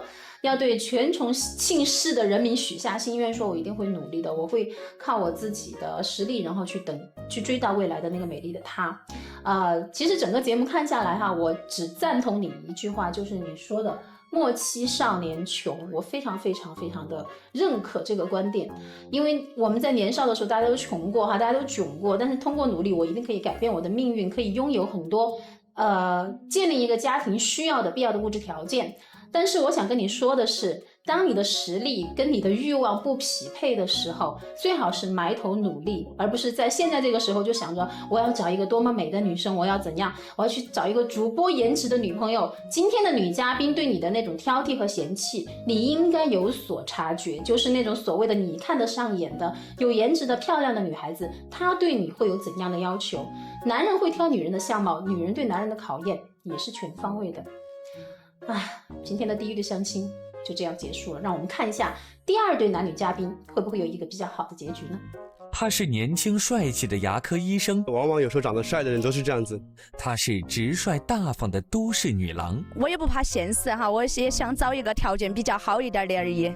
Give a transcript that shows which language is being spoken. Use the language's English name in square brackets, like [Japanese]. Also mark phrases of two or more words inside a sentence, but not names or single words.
[Chinese] 要對全重慶市的人民許下心願，說我一定會努力的，我會靠我自己的實力，然後去追到未來的那個美麗的她。其實整個節目看下來哈，我只贊同你一句話，就是你說的莫欺少年窮，我非常非常非常的認可這個觀點，因為我們在年少的時候大家都窮過哈，大家都窘過，但是通過努力，我一定可以改變我的命運，可以擁有很多建立一个家庭需要的必要的物质条件。但是我想跟你说的是，当你的實力跟你的慾望不匹配的時候，最好是埋頭努力，而不是在現在這個時候就想着我要找一個多麼美的女生，我要怎樣，我要去找一個主播顏值的女朋友。今天的女嘉賓對你的那種挑剔和嫌棄，你應該有所察覺，就是那種所謂的你看得上眼的有顏值的漂亮的女孩子，她對你會有怎樣的要求？男人會挑女人的相貌，女人對男人的考驗也是全方位的。今天的第一對相親就這樣結束了，讓我們看一下第二對男女嘉賓會不會有一個比較好的結局呢？他是年輕帥氣的牙科醫生，往往有時候長得帥的人都是這樣子。他是直率大方的都市女郎，我也不怕現實哈，我也想找一個條件比較好一點的而已。